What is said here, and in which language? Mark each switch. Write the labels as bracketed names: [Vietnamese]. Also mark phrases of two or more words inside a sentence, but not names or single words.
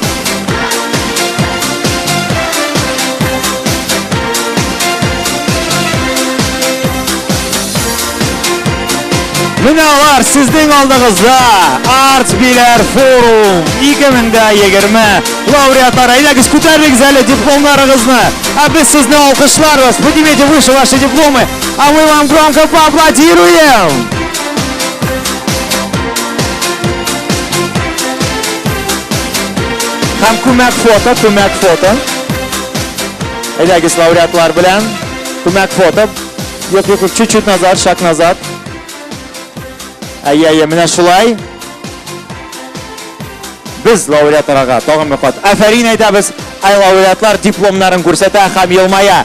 [Tatar] Менә алар сезнең алдыгызда Art Bilar Forum 2020 лауреатлары. Әйдәгез, күтәрегез әле дипломнарыгызны. А без сезне алкышларбыз. [Russian] Поднимите выше ваши дипломы, а мы вам громко поаплодируем. [Tatar] Һәм күмәк фото. Әйдәгез, лауреатлар белән күмәк фото. Юк, [Russian] чуть-чуть назад, шаг назад. [Tatar] Менә шулай. Без лауреатларга тагын бер кат афәрин әйтәбез. Лауреатлар дипломнарын күрсәтә һәм елмая.